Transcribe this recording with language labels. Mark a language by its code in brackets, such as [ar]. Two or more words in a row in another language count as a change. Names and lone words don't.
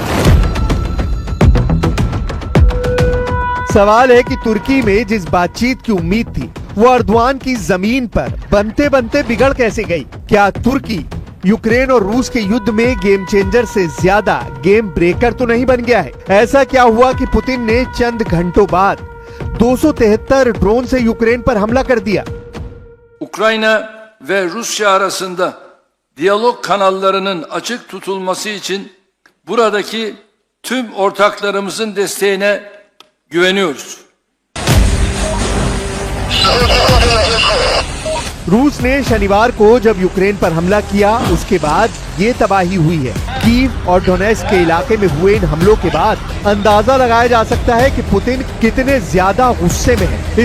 [hi] सवाल है कि तुर्की में जिस बातचीत की उम्मीद थी, वो अर्दवान की जमीन पर बनते बनते बिगड़ कैसे गई? क्या तुर्की यूक्रेन और रूस के युद्ध में [en] game changer [hi] से ज्यादा [en] game breaker [hi] तो नहीं बन गया है? ऐसा क्या हुआ कि पुतिन ने चंद घंटों बाद 273 ड्रोन से यूक्रेन पर हमला कर दिया? [tr] Ukrayna ve Rusya arasında diyalog kanallarının açık tutulması için buradaki tüm ortaklarımızın desteğine güveniyoruz. [hi] रूस ने शनिवार को जब यूक्रेन पर हमला किया, उसके बाद ये तबाही हुई है। कीव और डोनेट्स्क के इलाके में हुए इन हमलों के बाद अंदाजा लगाया जा सकता है कि पुतिन कितने ज्यादा गुस्से में है।